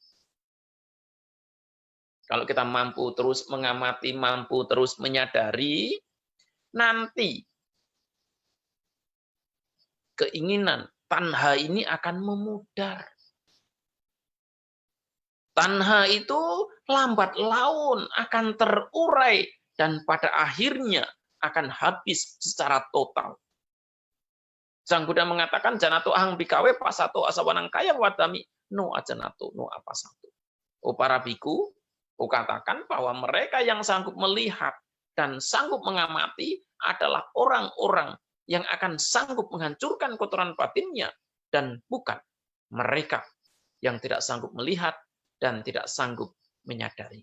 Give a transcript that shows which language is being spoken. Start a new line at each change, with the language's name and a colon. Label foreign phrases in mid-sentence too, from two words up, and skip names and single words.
Indonesian: Kalau kita mampu terus mengamati, mampu terus menyadari, nanti keinginan tanha ini akan memudar. Tanha itu lambat laun akan terurai dan pada akhirnya akan habis secara total. Sang Buddha mengatakan
Pali: janato ahang bikawe pasato asawanang kaya wadami no ajanato no apasato.
Indonesian: Oh para biku, katakan bahwa mereka yang sanggup melihat dan sanggup mengamati adalah orang-orang yang akan sanggup menghancurkan kotoran batinnya dan bukan mereka yang tidak sanggup melihat dan tidak sanggup menyadari.